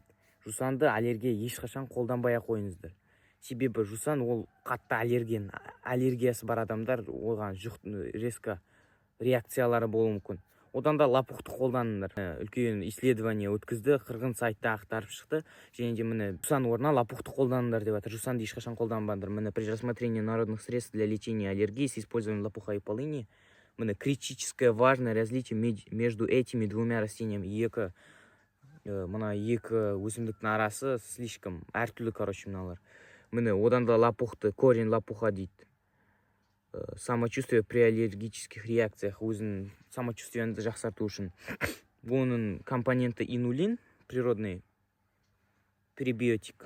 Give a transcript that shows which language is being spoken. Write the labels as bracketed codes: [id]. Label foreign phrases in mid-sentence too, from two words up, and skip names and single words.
[kk] Жусанды аллергия ешқашан қолданбай-ақ қойыңыздар. Себебі жусан ол қатты аллергиясы бар адамдар оған резко реакциялары болуы мүмкін. Одан да лопухты қолданыңдар. Үлкен исследование өткізді, қырғын сайтта ақтарып шықты. Және де міне жусан орнына лопухты қолданыңдар деп жатыр. Жусанды ешқашан қолданбаңдар. [ru] Міне при рассмотрении народных средств для лечения аллергии с использованием лопуха и полыни, міне критическое важное различие между этими двумя растениями. [kk] Мына екі өсімдіктің арасы слишком әртүрлі, короче, мыналар. Міне одан да лопухты, [ru] корень лопуха [kk] дейді. [ru] Самочувствие при аллергических реакциях, [kk] өзінің самочувствиені жақсарту үшін. Оның компоненті инулин, [ru] природный пребиотик.